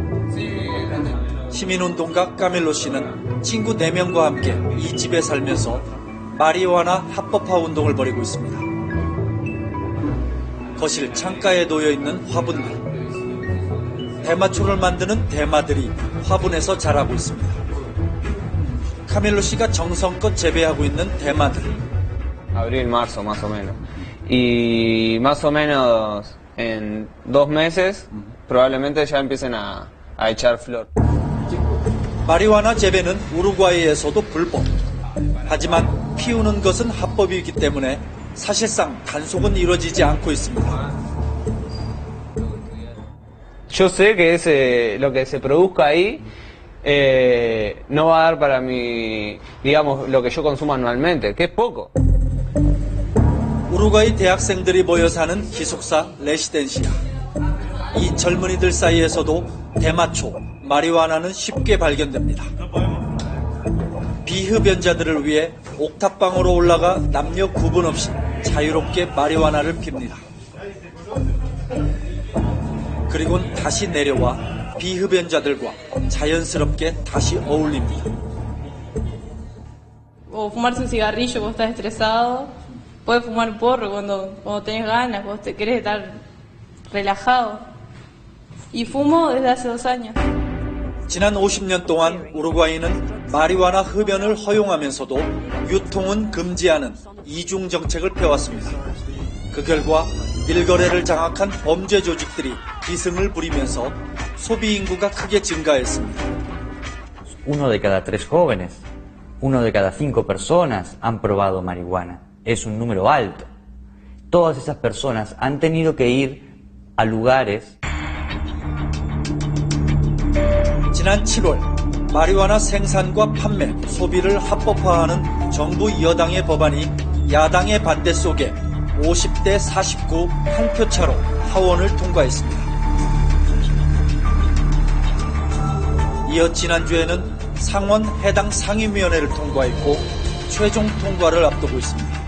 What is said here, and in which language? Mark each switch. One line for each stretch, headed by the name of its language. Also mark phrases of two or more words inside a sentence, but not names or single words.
Korean: 시민운동가 까밀로 씨는 친구 4명과 함께 이 집에 살면서 마리화나 합법화 운동을 벌이고 있습니다. 거실 창가에 놓여있는 화분들. 대마초를 만드는 대마들이 화분에서 자라고 있습니다. 카밀로 씨가 정성껏 재배하고 있는 대마들.
Spanish: Abril, marzo, más o menos. Y más o menos en 2 meses probablemente ya empiecen a echar flor.
Korean: 마리화나 재배는 우루과이에서도 불법. 하지만 피우는 것은 합법이기 때문에 사실상 단속은 이루어지지 않고 있습니다.
Spanish: Yo sé que lo que se produzca ahí no va a dar para mi, digamos, lo que yo consumo anualmente, que es poco.
Korean: 우루과이 대학생들이 모여 사는 기숙사 레시덴시아. 이 젊은이들 사이에서도 대마초, 마리화나는 쉽게 발견됩니다. 비흡연자들을 위해 옥탑방으로 올라가 남녀 구분 없이 자유롭게 마리화나를 핍니다. 그리곤 다시 내려와 비흡연자들과 자연스럽게 다시 어울립니다.
Spanish: O fumarse un cigarrillo cuando estás estresado, puedes fumar un porro cuando tenés ganas, cuando te querés estar relajado. Y fumo desde hace 2 años.
Korean: 지난 50년 동안 우루과이는 마리화나 흡연을 허용하면서도 유통은 금지하는 이중 정책을 펴왔습니다. 그 결과 밀거래를 장악한 범죄 조직들이 기승을 부리면서 소비 인구가 크게 증가했습니다.
Spanish: 1 de cada 3 jóvenes, 1 de cada 5 personas han probado marihuana. Es un número alto. Todas esas personas han tenido que ir a lugares.
Korean: 지난 7월 마리화나 생산과 판매, 소비를 합법화하는 정부 여당의 법안이 야당의 반대 속에 50대 49 한 표 차로 하원을 통과했습니다. 이어 지난주에는 상원 해당 상임위원회를 통과했고 최종 통과를 앞두고 있습니다.